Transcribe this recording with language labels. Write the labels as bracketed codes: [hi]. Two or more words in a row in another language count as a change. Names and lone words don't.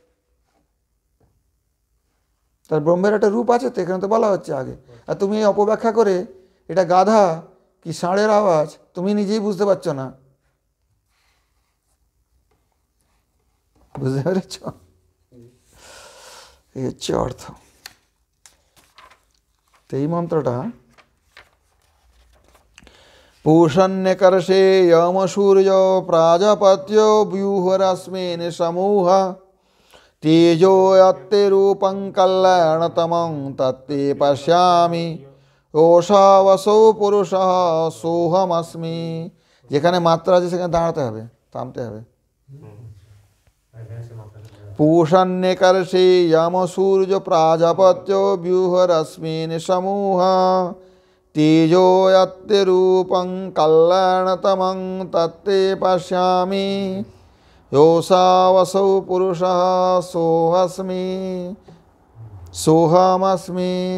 [bn] তার ব্রহ্মের একটা রূপ আছে তো, এখানে তো বলা হচ্ছে আগে, আর তুমি এই অপব্যাখ্যা করে এটা গাধা কি ষাঁড়ের আওয়াজ তুমি নিজেই বুঝতে পারছো না, বুঝতে পেরেছ? এই হচ্ছে অর্থ। তো এই মন্ত্রটা [sa] पूषण्यकर्षे यमसूर्यो प्राजापत्यो व्यूहरश्मिन् समूह तेजो यत्ते रूपं कल्याणतमं तत्ते पश्यामि ओषावसौ पुरुषः सोहमस्मि। [bn] যেখানে মাত্রা আছে সেখানে দাঁড়াতে হবে, থামতে হবে। [sa] पूषण्यकर्षे यमसूर्यो प्राजापत्यो व्यूहरश्मिन् समूह तेजो यत्ते रूपं कल्याणतमं तत्ते पश्यामि योऽसावसौ पुरुषः सोऽहमस्मि।